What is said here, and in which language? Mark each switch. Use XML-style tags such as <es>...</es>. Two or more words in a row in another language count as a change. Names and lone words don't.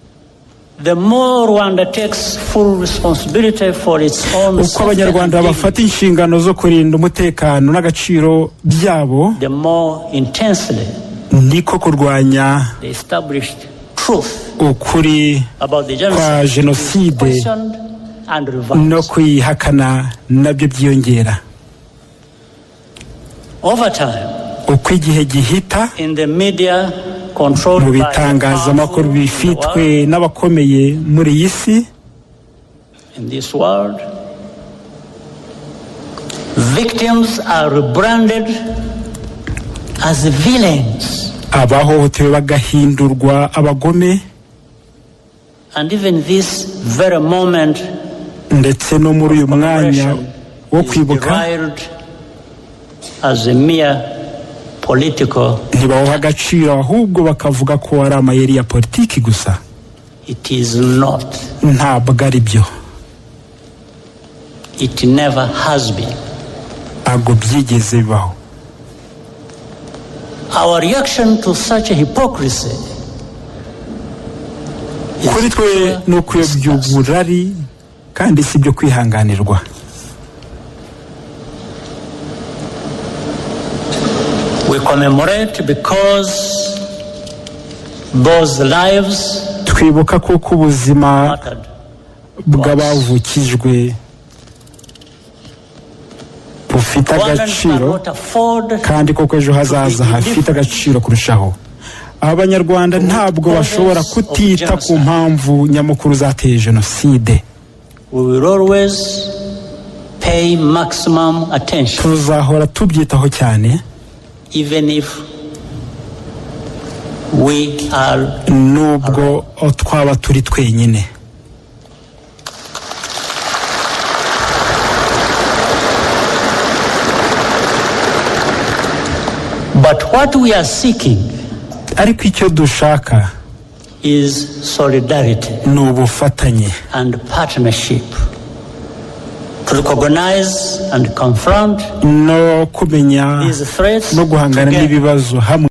<rw>Uko Abanyarwanda bafata inshingano zo kurinda umutekano n'agaciro byabo, niko kurwanya ukuri kwa jenoside no kuyihakana nabyo byiyongera. Uko igihe gihita mu bitangazamakuru bifitwe n'abakomeye muri iyi si,</rw> <en>victims are rebranded as villains,</en> <rw>abahohotewe bagahindurwa abagome,</rw> <en>and even this very moment</en> <rw>ndetse no muri uyu mwanya wo kwibuka ntibawuha agaciro ahubwo bakavuga ko ari amayeri ya politiki gusa. Ntabwo ari byo. Ntabwo byigeze bibaho.</rw> <en>Our reaction to such a hypocrisy</en> <rw>kuri twe ni ukuyobya uburari kandi si byo kwihanganirwa.</rw> <en>We commemorate because those lives</en> <rw>twibuka kuko ubuzima bw'abavukijwe bufite agaciro kandi koko ejo hazaza hafite agaciro kurushaho. Abanyarwanda ntabwo bashobora kutita ku mpamvu nyamukuru zateye jenoside. Tuzahora tubyitaho cyane nubwo twaba turi twenyine.</rw> <en>But what we are seeking</en> <rw>ariko icyo dushaka</rw> <en>is solidarity</en> <rw>ni ubufatanye</rw> <en>and partnership to recognize and confront</en> <rw>no kumenya</rw> <en>these threats</en> <rw>no guhangana n'ibibazo hamwe.</rw>